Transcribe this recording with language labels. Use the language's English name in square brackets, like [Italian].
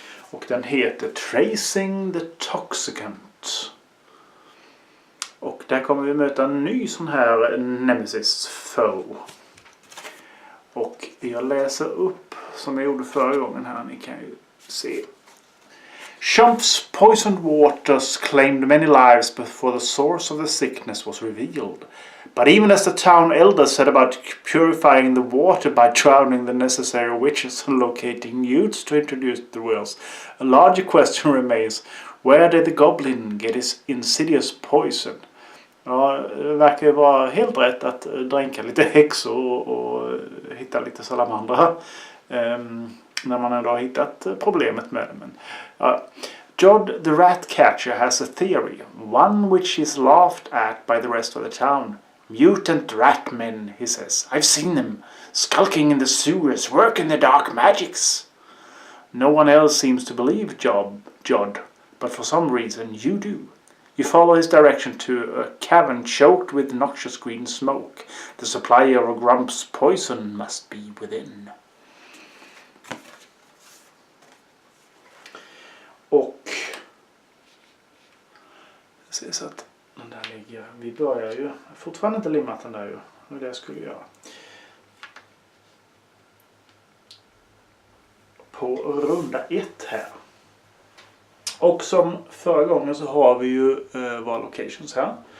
[Swedish] Och den heter Tracing the Toxicant. Och där kommer vi möta en ny sån här Nemesis foe. Och jag läser upp som jag gjorde förra gången här, ni kan ju se. [English] Shump's poisoned waters claimed many lives before the source of the sickness was revealed. But even as the town elders set about purifying the water by drowning the necessary witches and locating youths to introduce the wells, a larger question remains: where did the goblin get his insidious poison? [Swedish] Ja, det verkar ju vara helt rätt att dränka lite häxor och hitta lite salamandra. När man ändå har hittat problemet med det. Men, ja. [English] Jod the rat catcher has a theory, one which is laughed at by the rest of the town. Mutant rat men, he says. I've seen them, skulking in the sewers, working their dark magics. No one else seems to believe Jod, but for some reason you do. You follow his direction to a cavern choked with noxious green smoke. The supply of Grump's poison must be within. [Swedish] Och så att den där ligger. Vi börjar ju fortfarande inte limmat den där ju. Det är det jag skulle göra. På runda 1 här. Och som förra gången så har vi ju våra locations här.